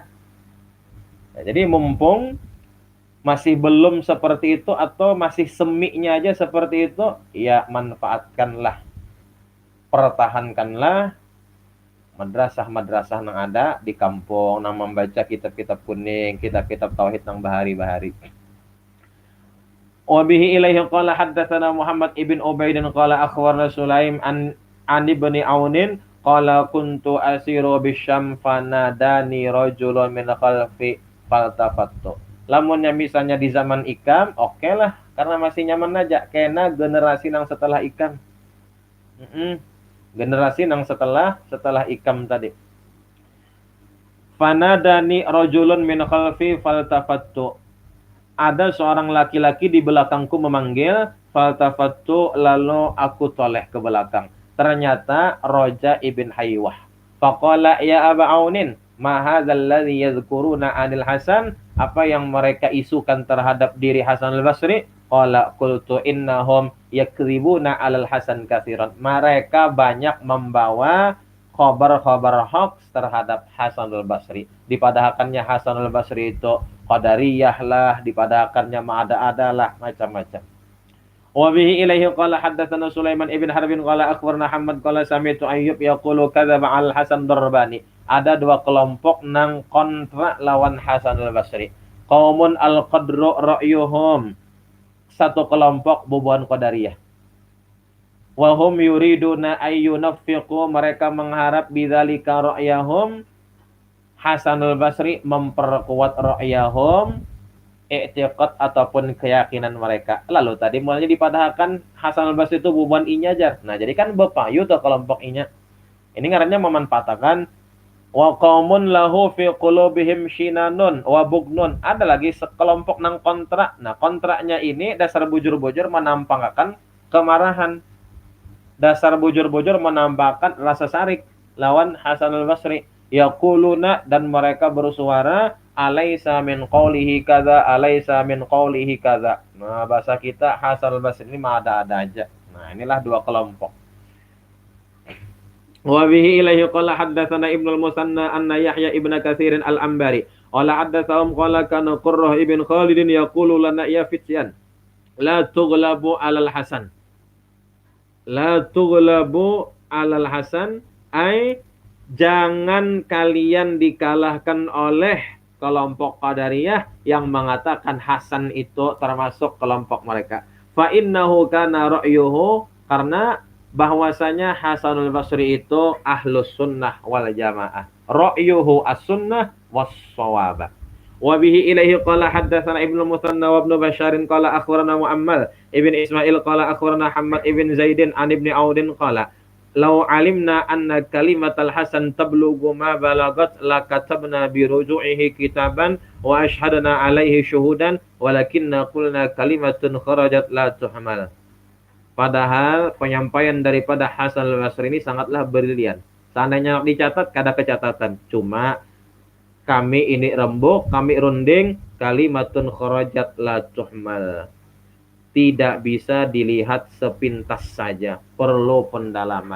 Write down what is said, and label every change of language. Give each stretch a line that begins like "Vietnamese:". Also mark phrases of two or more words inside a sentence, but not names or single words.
Indonesian: Nah, jadi mumpung masih belum seperti itu atau masih semiknya aja seperti itu, ya manfaatkanlah, pertahankanlah madrasah-madrasah yang ada di kampung, yang membaca kitab-kitab kuning, kitab-kitab tauhid yang bahari-bahari.
Arabic: وبه إليه قال حدثنا محمد بن عبيد قال أخبرنا سليم عن ابن عون قال كنت أسير بالشام فناداني رجل من خلفي فالتفت.
Banjar: Lamunnya misalnya di zaman Ikam, oke lah, karena masih nyaman aja. Kena generasi yang setelah Ikam. Generasi yang setelah Ikam tadi.
Arabic: فناداني رجل من خلفي فالتفت.
Indonesian: Ada seorang laki-laki di belakangku memanggil, faltafattu, lalu aku toleh ke belakang. Ternyata Roja ibn Haywah.
Arabic: فقال يا أبا عون ما هذا الذي يذكرون عن الحسن?
Indonesian: Apa yang mereka isukan terhadap diri Hasan al-Basri?
Arabic: قال قلت إنهم يكذبون على الحسن كثيرا.
Indonesian: Mereka banyak membawa khabar-khabar hoax terhadap Hasan al-Basri.
Banjar: Dipadahakannya Hasan al-Basri itu qadariyah lah, dipadahakannya ma'ada-ada lah, macam-macam.
Arabic: وبه إليه قال حدثنا سليمان بن حرب قال أخبرنا محمد قال سمعت أيوب يقول كذب الحسن درباني.
Banjar: Ada dua kelompok nang kontra lawan Hasan al-Basri.
Arabic: قوم القدر رأيهم.
Banjar: Satu kelompok bubuhan qadariyah.
Arabic: وهم يريدون أن ينفقوا,
Indonesian: mereka mengharap
Arabic: بذلك رأيهم,
Indonesian: Hasan al-Basri memperkuat ra'yahum, i'tiqad ataupun keyakinan mereka.
Banjar: Lalu tadi mulanya dipadahkan Hasan al-Basri itu bubuhan inya aja. Nah, jadi kan bepayu tuh kelompok inya. Ini ngarannya memanfaatkan
Arabic: وقوم له في قلوبهم شنآن وبغض.
Banjar: Ada lagi sekelompok nang kontra. Nah, kontraknya ini dasar bujur-bujur menampakkan kemarahan. Dasar bujur-bujur menampakkan rasa sarik lawan Hasan al-Basri.
Arabic: يقولون,
Indonesian: dan mereka bersuara,
Arabic: أليس من قوله كذا أليس من قوله كذا.
Banjar: Nah, bahasa kita Hasan al-Basri ini mah ada-ada aja. Nah, inilah dua kelompok.
Arabic: وبه إليه قال حدثنا ابن المثنى أن يحيى بن كثير العنبري قال حدثهم قال كان قرة بن خالد يقول لنا يا فتيان لا تغلبوا على الحسن لا تغلبوا على الحسن أي
Indonesian: jangan kalian dikalahkan oleh kelompok Qadariyah yang mengatakan Hasan itu termasuk kelompok mereka.
Arabic: فإنه كان رأيه,
Indonesian: karena bahwasanya Hasanul Basri itu
Arabic: أهل السنة والجماعة. رأيه السنة والصواب. وبه إليه قال حدثنا ابن المثنى وابن بشار قال أخبرنا مؤمل بن إسماعيل قال أخبرنا حماد بن زيد عن ابن عون قال لو علمنا أن كلمة الحسن تبلغ ما بلغت لكتبنا برجوعه كتابا وأشهدنا عليه شهودا ولكنا قلنا كلمة خرجت لا تحمل.
Indonesian: Padahal penyampaian daripada Hasan al-Basri ini sangatlah brilian.
Banjar: Seandainya dicatat kada kecatatan. Cuma kami ini rembuk, kami runding,
Arabic: كلمة خرجت لا تحمل.
Indonesian: Tidak bisa dilihat sepintas saja, perlu pendalaman.